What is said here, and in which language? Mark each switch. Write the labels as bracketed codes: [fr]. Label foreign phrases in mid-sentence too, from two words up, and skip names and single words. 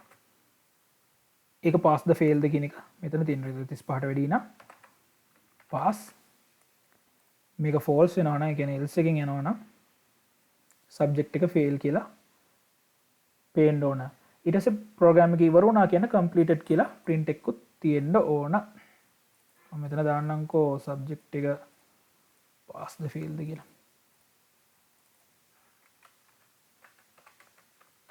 [si] ඒක [en] pass the fail [si] ද කියන එක මෙතන තියෙනවා. 35ට වැඩි නම් pass. මේක false වෙනවා නම් ඒ කියන්නේ else එකෙන් යනවා නම් subject එක fail කියලා පේන්න ඕන. ඊට පස්සේ program එක ඉවර වුණා කියන completed කියලා print එකකුත් තියෙන්න ඕන. මම මෙතන දාන්නම්කෝ subject එක [en] pass the fail [si] ද කියලා.